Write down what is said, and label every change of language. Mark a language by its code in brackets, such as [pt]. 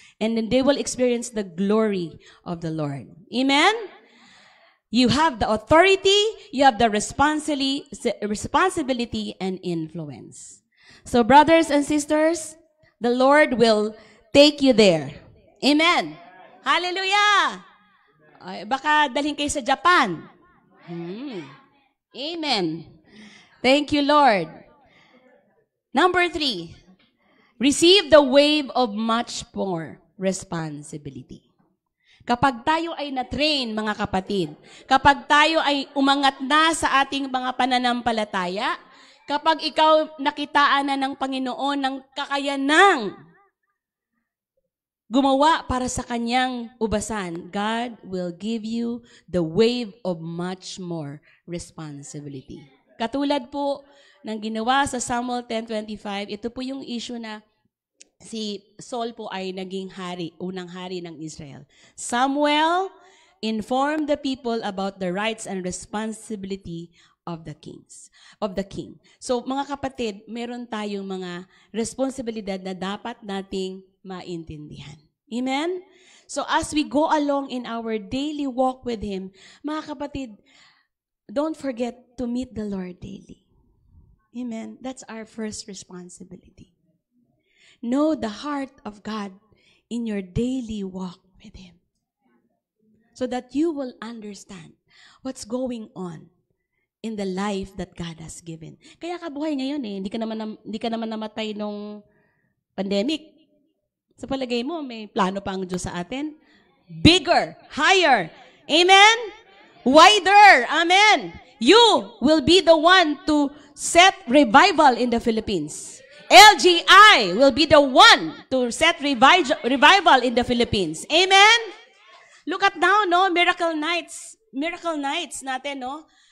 [en] And then they will experience the glory of the Lord. Amen? You have the authority, you have the responsibility and influence. So, brothers and sisters, the Lord will take you there. Amen? Hallelujah! [tl] Ay, baka dalhin kayo sa Japan. [en] Amen. Thank you, Lord. Number 3, receive the wave of much more responsibility. [tl] Kapag tayo ay na-train, mga kapatid, kapag tayo ay umangat na sa ating mga pananampalataya, kapag ikaw nakitaan na ng Panginoon ng kakayanang gumawa para sa kanyang ubasan, [en] God will give you the wave of much more responsibility. [tl] Katulad po ng ginawa sa Samuel 10:25, ito po yung issue na si Saul po ay naging unang hari ng Israel. [en] Samuel informed the people about the rights and responsibility of the king. [tl] So mga kapatid, meron tayong mga responsibilidad na dapat nating maintindihan. [en] Amen? So as we go along in our daily walk with Him, [tl] mga kapatid, [en] don't forget to meet the Lord daily. Amen? That's our first responsibility. Know the heart of God in your daily walk with Him. So that you will understand what's going on in the life that God has given. [tl] Kaya kabuhay ngayon hindi ka naman namatay nung pandemic. Sa palagay mo, may plano pa ang Diyos sa atin? [en] Bigger, higher, amen? Wider, amen? You will be the one to set revival in the Philippines. LGI will be the one to set revival in the Philippines. Amen? Look at now, no? Miracle nights natin, no?